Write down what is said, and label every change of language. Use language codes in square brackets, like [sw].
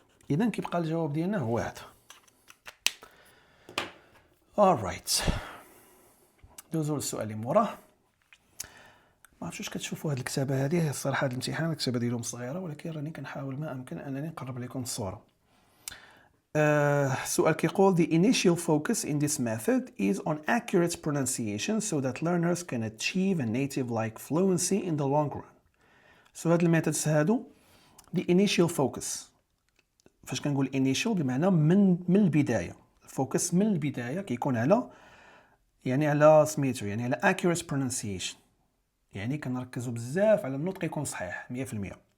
[ar] اذا كيبقى الجواب ديالنا هو هذا. [en] alright، [ar] دوزو للسؤال اللي موراه. ما عرفتش كتشوفوا هاد الكتابه هذه، الصراحه هاد الامتحان الكتابه ديالهم صغيره، ولكن راني كنحاول ما امكن انني نقرب لكم الصوره. السؤال كيقول [en] the initial focus in this method is on accurate pronunciation so that learners can achieve a native-like fluency in the long run. [ar] سو هاد الميثودز هادو [en] the initial focus. [ar] فاش كنقول initial بمعنى من البدايه، الفوكس من البدايه كيكون على يعني على سميتو، يعني على [en] accurate pronunciation، [ar] يعني كنركزوا بزاف على النطق يكون صحيح 100%.